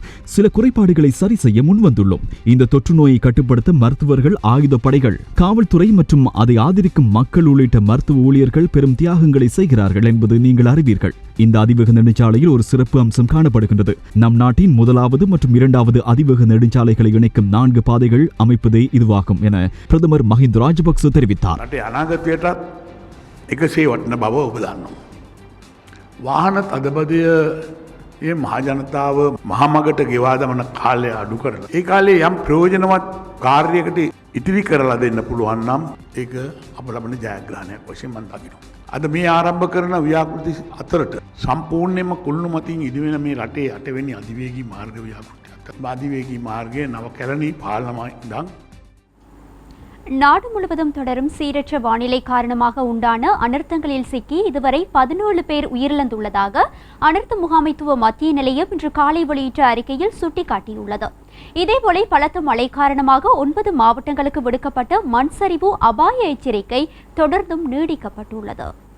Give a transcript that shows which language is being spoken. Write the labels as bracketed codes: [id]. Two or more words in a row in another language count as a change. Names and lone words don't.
[ta] சில குறைபாடுகளை சரி செய்ய முன்வந்துள்ளோம். இந்த தொற்று நோயை கட்டுப்படுத்த மருத்துவர்கள், ஆயுதப்படைகள், காவல்துறை மற்றும் அதை ஆதரிக்கும் மக்கள் உள்ளிட்ட மருத்துவ ஊழியர்கள் பெரும் தியாகங்களை செய்கிறார்கள் என்பது நீங்கள் அறிவீர்கள். இந்த அதிவேக நெடுஞ்சாலையில் ஒரு சிறப்பு அம்சம் காணப்படுகின்றது. நம் நாட்டின் முதலாவது மற்றும் இரண்டாவது அதிவேக நெடுஞ்சாலைகளை இணைக்கும் 4 பாதைகள் அமைப்பதே இதுவாகும் என பிரதமர் மஹிந்த ராஜபக்ச தெரிவித்தார். [si] අනාගතයටත් එකසේ වටන බව ඔබ දන්නවා. වාහන තදබදය ඒ මහජනතාව මහමගට ගෙවා දමන කාලය අඩු කරලා ඒ කාලේ යම් ප්‍රයෝජනවත් කාර්යයකට ඉතිරි කරලා දෙන්න පුළුවන් නම් ඒක අප ලබන ජයග්‍රහණයක් වශයෙන් මම දකිනවා. අද මේ ආරම්භ කරන ව්‍යාපෘති අතරට සම්පූර්ණයෙන්ම කුළුණු මතින් ඉදිවෙන මේ රටේ 8වෙනි අධිවේගී මාර්ග ව්‍යාපෘතියක්. අධිවේගී මාර්ගයේ නව කැලණි පාලනමයි ඉඳන් [ta] நாடு முழுவதும் தொடரும் சீரற்ற வானிலை காரணமாக உண்டான அனர்த்தங்களில் சிக்கி இதுவரை 17 பேர் உயிரிழந்துள்ளதாக அனர்த்த முகாமைத்துவ மத்திய நிலையம் இன்று காலை வெளியிட்ட அறிக்கையில் சுட்டிக்காட்டியுள்ளது. இதேபோல பலத்த மழை காரணமாக 9 மாவட்டங்களுக்கு விடுக்கப்பட்ட மண் சரிவு அபாய எச்சரிக்கை தொடர்ந்தும் நீடிக்கப்பட்டுள்ளது.